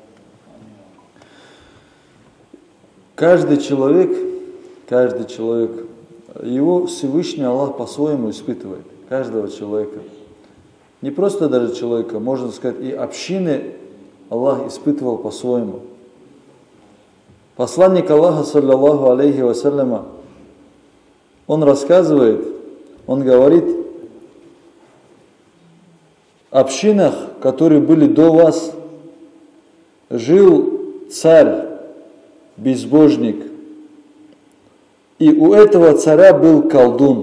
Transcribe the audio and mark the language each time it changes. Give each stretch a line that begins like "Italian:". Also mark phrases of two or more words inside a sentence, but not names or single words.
Russian: Каждый человек, его Всевышний Аллах по-своему испытывает, каждого человека. Не просто даже человека, можно сказать, и общины Аллах испытывал по-своему. Посланник Аллаха,
Arabic: صلى الله عليه وسلم,
Russian: он рассказывает, он говорит, в общинах, которые были до вас, жил царь, безбожник, и у этого царя был колдун.